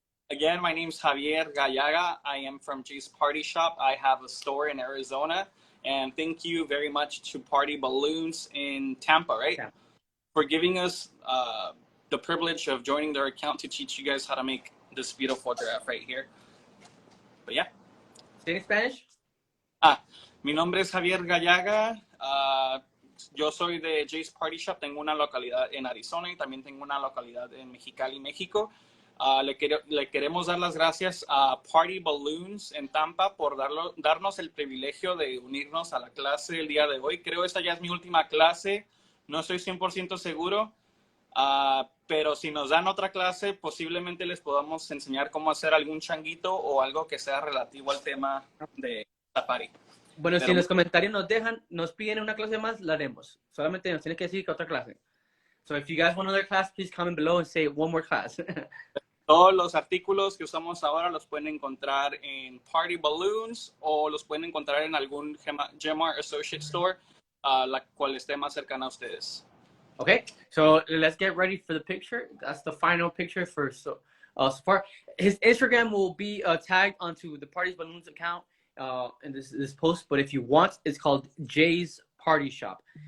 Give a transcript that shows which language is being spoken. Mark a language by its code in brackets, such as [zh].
[en] Again, my name is Javier Gallaga. I am from Jay's Party Shop. I have a store in Arizona. And thank you very much to Party Balloons in Tampa, right? Yeah. For giving us the privilege of joining their account to teach you guys how to make this beautiful giraffe right here. But yeah. Say in Spanish? [es] Mi nombre es Javier Gallaga. Yo soy de Jay's Party Shop. Tengo una localidad en Arizona y también tengo una localidad en Mexicali, México. Le queremos dar las gracias a Party Balloons en Tampa por darnos el privilegio de unirnos a la clase el día de hoy. Creo esta ya es mi última clase, no estoy 100% seguro, pero si nos dan otra clase, posiblemente les podamos enseñar cómo hacer algún changuito o algo que sea relativo al tema de safari. Bueno, si en los comentarios nos piden una clase más, la haremos. Solamente nos tienen que decir que otra clase. [en] So if you guys want another class, please comment below and say one more class. [es] Todos los artículos que usamos ahora los pueden encontrar en Party Balloons o los pueden encontrar en algún Gemart Associate Store, la cual esté más cercana a ustedes. [en] Okay, so let's get ready for the picture. That's the final picture for so far. His Instagram will be tagged onto the Party Balloons account in this post, but if you want, it's called Jay's Party Shop.